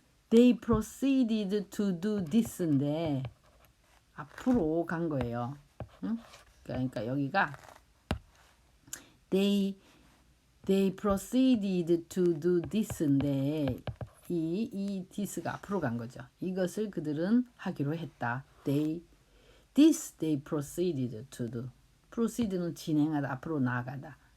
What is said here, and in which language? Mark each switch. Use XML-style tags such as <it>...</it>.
<en>They proceeded to do this인데</en> <ko>앞으로 간 거예요. 그러니까 여기가</ko> <en>they proceeded to do this</en> <ko>인데 이 this가 앞으로 간 거죠. 이것을 그들은 하기로 했다.</ko> <en>This they proceeded to do.</en> <ko>proceed는 진행하다, 앞으로 나아가다.</ko>